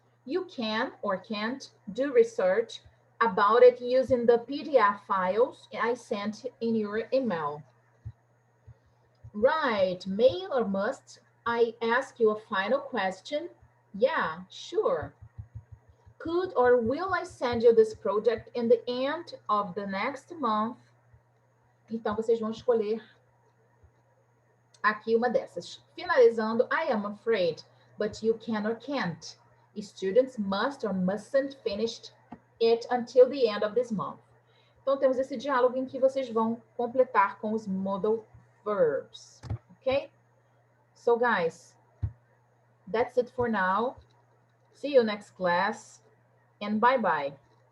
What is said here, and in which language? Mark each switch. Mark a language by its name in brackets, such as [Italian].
[English] You can or can't do research about it using the PDF files I sent in your email. Right, may or must I ask you a final question? Yeah, sure. Could or will I send you this project in the end of the next month? [Portuguese] Então, vocês vão escolher aqui uma dessas. Finalizando, [English] I am afraid, but you can or can't. Students must or mustn't finish it until the end of this month. [Portuguese] Então, temos esse diálogo em que vocês vão completar com os modal verbs, ok? [English] So, guys, that's it for now. See you next class, and bye-bye.